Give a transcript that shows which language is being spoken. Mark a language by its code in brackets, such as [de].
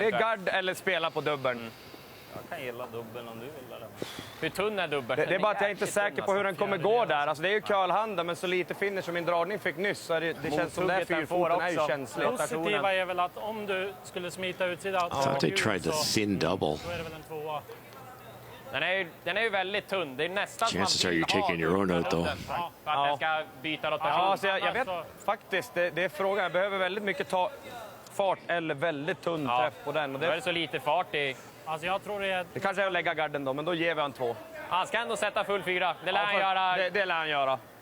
[sv] Det är gard eller spela på dubbeln. Jag kan gilla dubbeln om du vill den. Hur tunn är dubbeln? Det är bara att jag inte är säker på hur den kommer gå där. Alltså det är ju curlhanden, men så lite finish som min dragning fick nyss. Så det känns som det fyrfoten är ju känsligt. Positiva är väl att om du skulle smita utsidan... [en] I thought they tried the thin double. [sv] Då är det väl en 2. Den är ju väldigt tunn. Det är nästan [en] Chances are you're taking your own out though. [sv] För att den ska byta rotation. Ja, så jag vet faktiskt, det är frågan. Jag behöver väldigt mycket fart eller väldigt tunn träff på den. Och det är så lite fart i. Alltså jag tror det är... Det kanske är att lägga garden då, men då ger vi han 2. Han ska ändå sätta full 4. Det lär han göra. Det lär han göra.